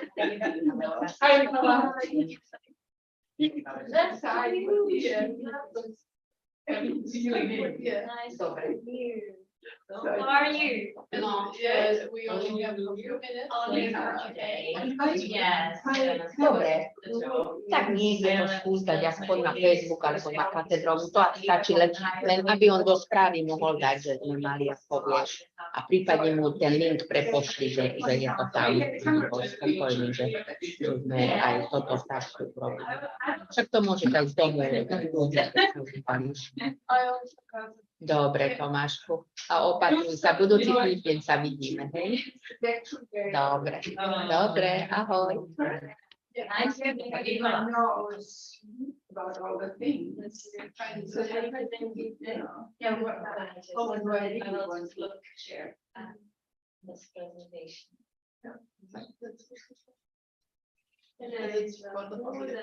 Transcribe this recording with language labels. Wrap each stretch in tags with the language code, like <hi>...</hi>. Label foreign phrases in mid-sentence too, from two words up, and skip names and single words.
<en>That's how How are you? Yes, we only have a few minutes. Yes.</en> <sk>Dobre, tak niekde to skús dať aspoň na Facebook alebo na katedrovu, to stačí len aby on do správy mohol dať, že sme mali, ako vieš, a prípadne mu ten link prepošli, že je to tam, bol spokojný, že sme aj toto takto urobili. Však to môže dať z domu, Dobre, Tomášku. A opatruj sa, budúci týždeň sa vidíme, hej? Dobre, ahoj.</sk> <en>Everybody knows about all the things. So Share this presentation. It's wonderful.</en>